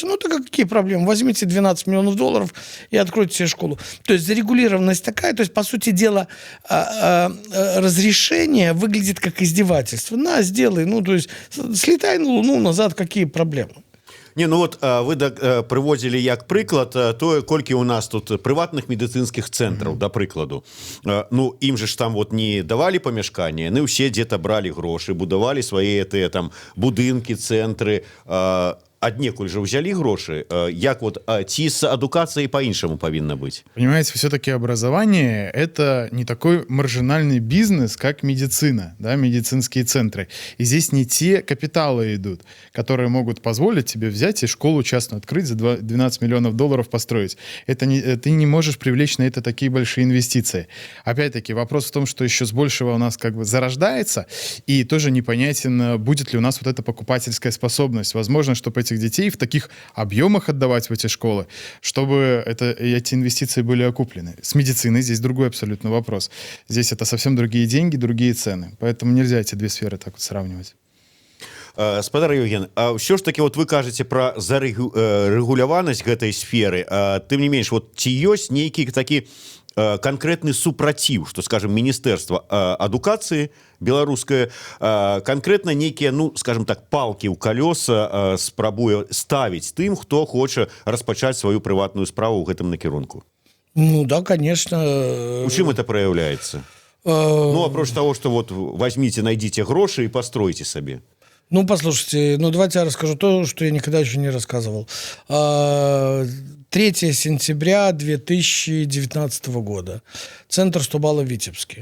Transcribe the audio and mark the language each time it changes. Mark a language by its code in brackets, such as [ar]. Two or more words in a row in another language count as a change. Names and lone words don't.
[ru] Ну, так какие проблемы? Возьмите $12 миллионов и откройте себе школу. То есть зарегулированность такая. То есть, по сути дела, разрешение выглядит как издевательство. На, сделай. Ну, то есть, слетай на Луну, назад, какие проблемы? [be] Не, ну вот вы прыводзілі як прыклад тое, колькі у нас тут прыватных медыцынскіх цэнтраў, да прыкладу. Ну, ім же ж там вот не давалі памяшканне, яны ўсе дзе-то бралі грошы, будавалі свае тыя там будынкі, цэнтры, аднекуль же ўзялі грошы. Як вот ці з адукацыяй по-іншаму павінна быць? [ru] Понимаете, все-таки образование – это не такой маржинальный бизнес, как медицина, да, медицинские центры. И здесь не те капиталы идут, которые могут позволить тебе взять и школу частную открыть, за $12 миллионов построить. Ты не можешь привлечь на это такие большие инвестиции. Опять-таки, вопрос в том, что еще с большего у нас как бы зарождается, и тоже непонятен, будет ли у нас вот эта покупательская способность. Возможно, чтобы этих детей в таких объемах отдавать в эти школы, чтобы эти инвестиции были окуплены. С медициной здесь другой абсолютно вопрос. Здесь это совсем другие деньги, другие цены. Поэтому нельзя эти две сферы так вот сравнивать. [be] Спадар Евген, а ўсё ж таки вот вы кажаце пра зарэгуляванасць гэтай сферы, тым не менш, вот ці ёсць нейкі такі конкретный супраціў, [ru] что, скажем, Министерство [be] адукации беларускае [ru] конкретно некие, ну, скажем так, палки [be] ў колеса спрабуе ставіць тым, хто хоча распачаць сваю прыватную справу ў гэтым накірунку. [ru] Ну да, конечно. [be] У чым [ru] это проявляется? Ну, апроч того, что вот возьмите, найдите гроши и постройте себе. Ну, послушайте, давайте я расскажу то, что я никогда еще не рассказывал. 3 сентября 2019 года. Центр Стобала в Витебске.